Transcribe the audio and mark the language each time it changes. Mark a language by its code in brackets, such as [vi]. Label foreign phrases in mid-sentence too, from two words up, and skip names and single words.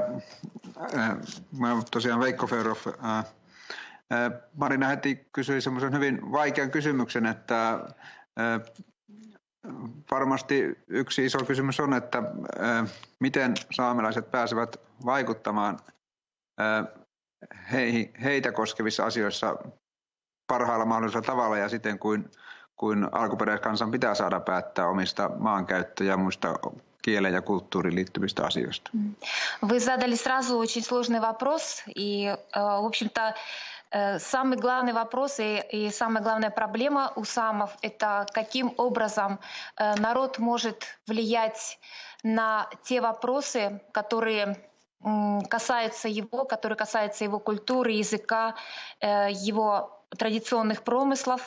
[fi] Mä olen tosiaan Veikko Fedorov. Marina heti kysyi semmoisen hyvin vaikean kysymyksen, että varmasti yksi iso kysymys on, että miten saamelaiset pääsevät vaikuttamaan heitä koskevissa asioissa parhaalla mahdollisella tavalla ja siten kuin alkuperäiskansan pitää saada päättää omista maankäyttö- ja muista kieleen ja kulttuuriin liittyvistä asioista. [ru] Вы задали сразу очень сложный вопрос, и, в общем-то, самый главный вопрос и самая главная проблема у самов – это каким образом народ может влиять на те вопросы, которые касаются его культуры, языка, его традиционных промыслов.